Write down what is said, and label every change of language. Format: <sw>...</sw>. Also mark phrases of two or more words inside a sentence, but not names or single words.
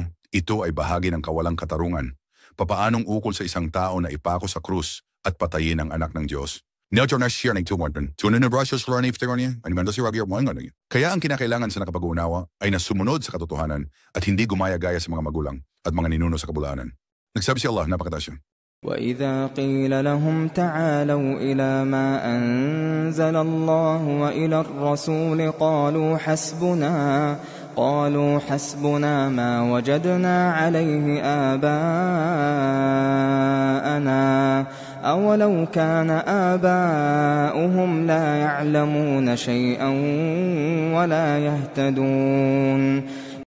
<tl>Ito ay bahagi ng kawalang katarungan. Papaanong ukol sa isang tao na ipako sa krus at patayin ang anak ng Diyos? Kaya ang kinakailangan sa nakapag-uunawa ay na sumunod sa katotohanan at hindi gumaya-gaya sa mga magulang at mga ninuno sa kabulaanan. Nagsabi si Allah, napakataas yun.</tl> <ar>وَإِذَا قِيلَ لَهُمْ تَعَالَوْا إِلَى مَا أَنزَلَ اللَّهُ وَإِلَى الرَّسُولِ قالوا حسبنا ما وجدنا عليه آباءنا أولو كان آباؤهم لا يعلمون شيئا ولا يهتدون</ar>